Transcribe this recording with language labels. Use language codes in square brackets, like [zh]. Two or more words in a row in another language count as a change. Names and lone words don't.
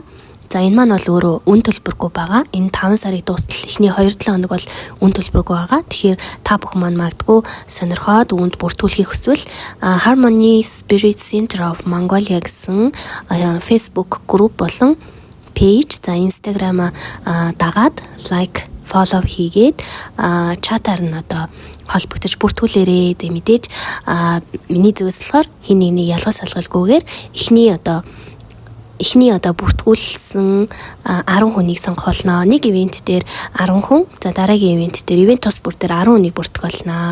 [mn] За энэ маань бол өөрөө үн төлбөргүй байгаа. Энэ 5 сарын дуустал эхний 2-7 хоног бол үн төлбөргүй байгаа. Тэгэхээр та бүхэн маань магадгүй сонирхоод үүнд бүртгүүлэхийг хүсвэл Harmony Spirit Center of Mongolia гэсэн Facebook group болон page, за Instagram дагаад [en] like, follow [mn] хийгээд чатаар нь одоо холбогдож бүртгүүлээрээ. Тэ мэдээж миний зөвс болохоор хин нэгнийг ялгаж салгалгүйгээр эхний одоо бүртгүүлсэн 10 хүнийг сонгохолноо. Нэг ивент дээр 10 хүн, за дараагийн ивент дээр ивент тус бүр дээр 10 хүнийг бүртгүүлнэ.